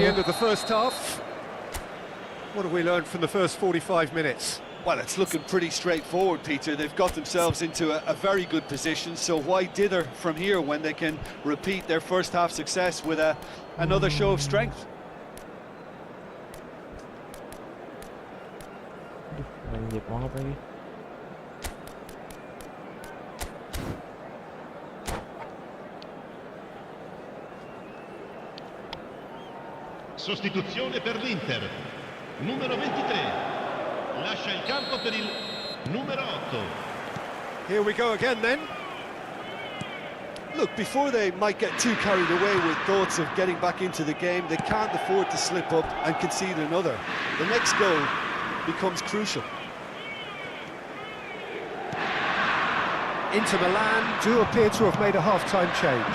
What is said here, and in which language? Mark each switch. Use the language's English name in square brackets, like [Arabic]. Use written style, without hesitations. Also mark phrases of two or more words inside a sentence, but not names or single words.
[English] tu. end of the first half. What have we learned from the first 45 minutes? Well, it's looking pretty straightforward, Peter. They've got themselves into a very good position, so why dither from here when they can repeat their first half success with another show of strength? [Indonesian] Banjir banget lagi. [Italian] Sostituzione per l'Inter. Numero 23. Lascia il campo per il numero 8. [English] Here we go again then. Look, before they might get too carried away with thoughts of getting back into the game, they can't afford to slip up and concede another. The next goal becomes crucial. Inter Milan do appear to have made a half-time change.